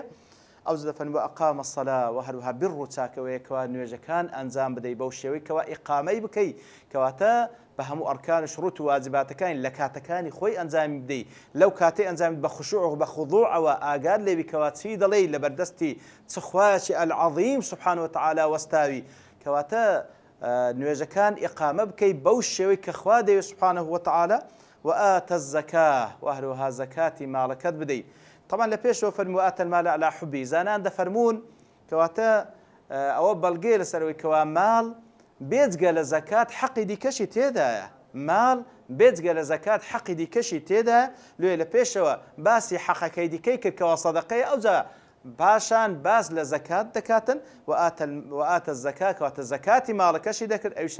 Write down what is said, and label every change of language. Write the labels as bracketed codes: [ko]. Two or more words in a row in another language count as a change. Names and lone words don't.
[ckb] ئەو دەفەرمی [ar] وأقام الصلاة [ckb] و هەروەها بیر و چاکەوەیەکەوە نوێژەکان ئەنجام بدەی بەو شێوەی کەوا ئیقامەی بکەی کەواتە بە هەموو ئەرکان و شروط و واجباتەکانی لە کاتەکانی خۆی ئەنجامی بدەی لەو کاتەی ئەنجامی بە خوشوع و بە خوضوعەوە ئاگار لێبی کەوا چی دەڵێی لە بەردەستی چ خوایەکی [ar] العەظیم سوبحانەهو وتەعالە [ckb] وەستاوی کەواتە نوێژەکان ئیقامە بکەی بەو شێوەی کە خوا دەوێت [ar] سوبحانەهو وتەعالە وآتى الزكاة [ckb] و هەروەها زەکاتی ماڵەکەت بدەی. طبعا لە پێشەوە فەرمی [ar] وآتى المال على حبه [ckb] زانان دەفەرمون کەواتە ئەوە بەڵگەیە لەسەرەوەی کەوا ماڵ بێجگە لە زەکات حەقی دیکەشی تێدایە ماڵ بێجگە لە زەکات حەقی دیکەشی تێدایە لێ لە پێشەوە باسی حەقەکەی دیکەی کرد کەوا سەدەقەی ئەوجا پاشان باز لە زەکات دەکاتن [ar] وآتى الزكاة [ckb] کەواتە زەکاتی ماڵەکەشی دەکرد ئەویش